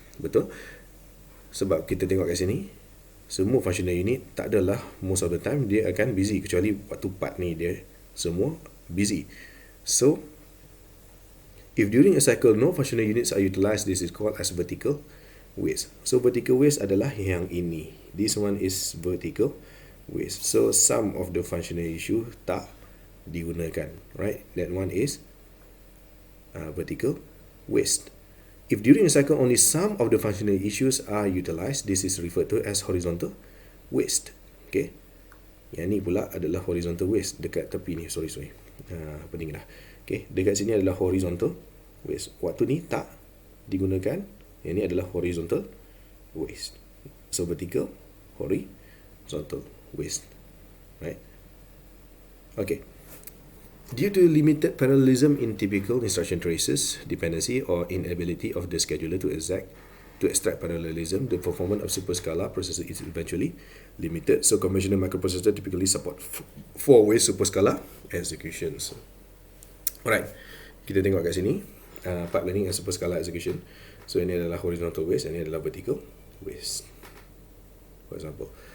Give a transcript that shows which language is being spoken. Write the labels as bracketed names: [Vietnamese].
[Malay] Betul? Sebab kita tengok kat sini, semua functional unit tak adalah [English] most of the time [Malay] dia akan busy, kecuali waktu part ni dia semua busy. So [English] If during a cycle no functional units are utilized, this is called as vertical waste. [Malay] So vertical waste adalah yang ini. [English] This one is vertical waste. So some of the functional issue [Malay] tak digunakan, [English] right? That one is vertical waste. If during a cycle only some of the functional issues are utilized, this is referred to as horizontal waste. Okay. [Malay] Yang ni pula adalah horizontal waste dekat tepi ni. Sorry. Pening dah. Okay. Dekat sini adalah horizontal waste. Waktu ni tak digunakan. Yang ni adalah horizontal waste. [English] So vertical, horizontal waste. Right. Okay. Due to limited parallelism in typical instruction traces, dependency or inability of the scheduler to extract parallelism, the performance of superscala processor is eventually limited. So conventional microprocessor typically support 4-way superscala executions. [Malay] Alright, kita tengok kat sini [English] pipelining and superscala execution. [Malay] So ini adalah horizontal waste, ini adalah vertical waste, [English] for example.